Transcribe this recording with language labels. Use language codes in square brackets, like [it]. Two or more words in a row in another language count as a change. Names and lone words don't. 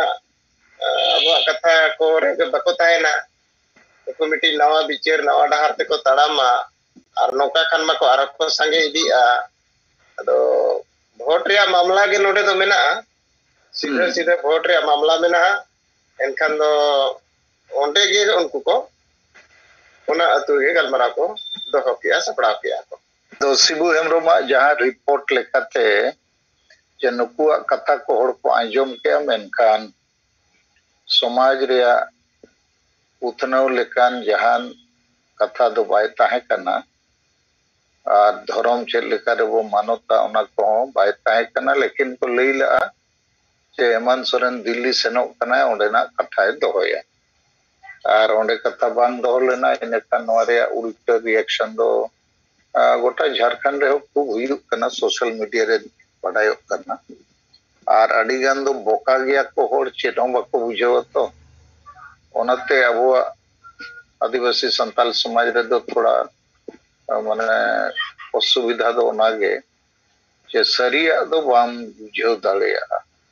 [sat] अब कथा को रे बको ताहेना कमिटी नवा बिचार नवा डहार ते को तड़ामा और नौका खान मा को आर को संगे इदिया अदो वोट रे मामला के नोडे तो मेना [hi] सीधे सीधे [sat] वोट रे मामला मेना एनखान दो ओंडे गे उनको को ओना अतु गे गलमरा को दोहो किया सपड़ा किया को तो शिबू हेम्ब्रम जहां रिपोर्ट लेखाते जे नुकुआ कथा को हड़ को आंजम के मेनखान समाज रे उथनव लेकान जहान कथा दो बाय ताहे कना और धर्म चेक लेका रे वो मानवता उना को बाय ताहे कना लेकिन को लैला जे हेमंत सोरेन दिल्ली सेनो कना ओंडेना कथा दोहया और ओंडे कथा बांग दोह लेना इनेखान नोआ रे उल्टा रिएक्शन दो गोटा झारखंड रे खूब हुयुक कना [en] social media [sat] रे पढ़ायो करना और अड़ी गान दो बोका गया को होड़ चेनो बको बुझाव तो ओनते अब आदिवासी संताल समाज रे दो थोड़ा माने असुविधा दो ओनागे जे सरिया दो बाम बुझाव दाड़ेया